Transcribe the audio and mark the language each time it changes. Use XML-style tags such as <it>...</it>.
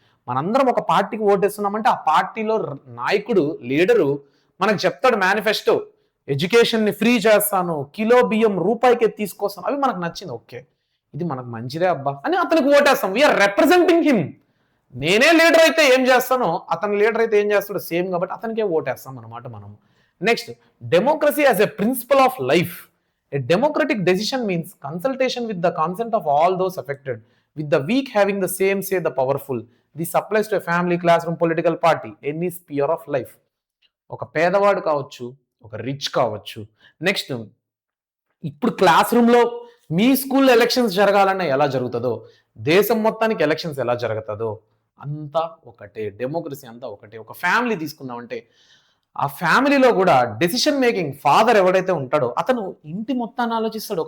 <te>మనందరం ఒక పార్టీకి ఓటేస్తున్నాం అంటే ఆ పార్టీలో నాయకుడు, లీడరు మనకు చెప్తాడు మేనిఫెస్టో, ఎడ్యుకేషన్ని ఫ్రీ చేస్తాను, కిలో బియ్యం రూపాయికే తీసుకొస్తాను, అవి మనకు నచ్చింది, ఓకే ఇది మనకు మంచిదే అబ్బా అని అతనికి ఓటేస్తాం.</te> <en>We are representing him.</en> <te>నేనే లీడర్ అయితే ఏం చేస్తానో అతని లీడర్ అయితే ఏం చేస్తాడో సేమ్, కాబట్టి అతనికే ఓటేస్తాం అన్నమాట మనం.</te> <en>Next, democracy as a principle of life. A democratic decision means consultation with the consent of all those affected, with the weak having the same say the powerful. This applies to a family, classroom, political party, any sphere of life.</en> <te>ఒక పేదవాడు కావచ్చు, ఒక rich కావచ్చు. Next, ఇప్పుడు class రూమ్లో మీ స్కూల్లో elections జరగాలన్నా ఎలా జరుగుతుందో, దేశం మొత్తానికి ఎలక్షన్స్ ఎలా జరుగుతుందో అంతా ఒకటే. డెమోక్రసీ అంతా ఒకటే. ఒక ఫ్యామిలీ తీసుకున్నామంటే ఆ ఫ్యామిలీలో కూడా డెసిషన్ మేకింగ్, ఫాదర్ ఎవడైతే ఉంటాడో అతను ఇంటి మొత్తాన్ని ఆలోచిస్తాడు.</te>